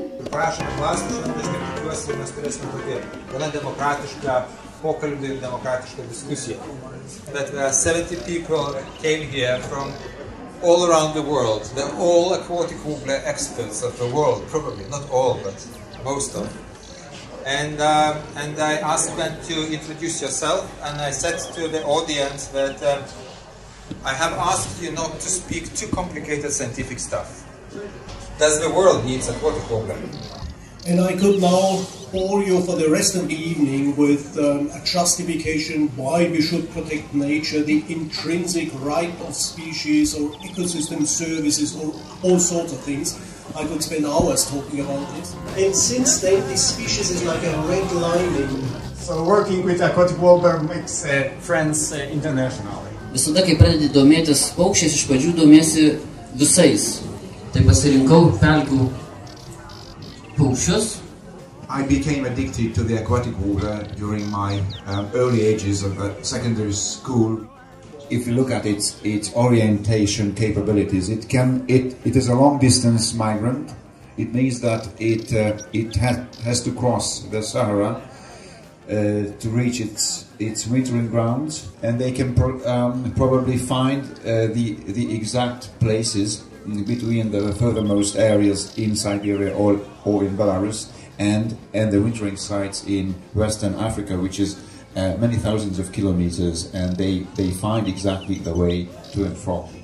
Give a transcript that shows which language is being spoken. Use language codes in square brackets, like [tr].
[lt] prašome klausti, šiandien aš tikiuosi, mes turėsime tokį gana demokratišką pokalbį ir demokratišką diskusiją. [en] But 70 people came here from all around the world. They're all aquatic warbler experts of the world, probably. Not all, but most of them. And I asked them to introduce yourself, and I said to the audience that I have asked you not to speak too complicated scientific stuff. Does the world need aquatic warbler? And I could now bore you for the rest of the evening with a justification why we should protect nature, the intrinsic right of species or ecosystem services or all sorts of things. I could spend hours talking about this. And since then, this species is like a red lining. So working with aquatic warbler makes friends internationally. [lt] Visada, kai pradedi domėtis paukščiais, iš pradžių domiesi visais. Tai pasirinkau pelkių paukščius. [en] I became addicted to the aquatic warbler during my early ages of secondary school. If you look at its orientation capabilities, it is a long-distance migrant. It means that it has to cross the Sahara to reach its wintering grounds, and they can probably find the exact places between the furthermost areas in Siberia or in Belarus and the wintering sites in Western Africa, which is many thousands of kilometers, and they find exactly the way to and from.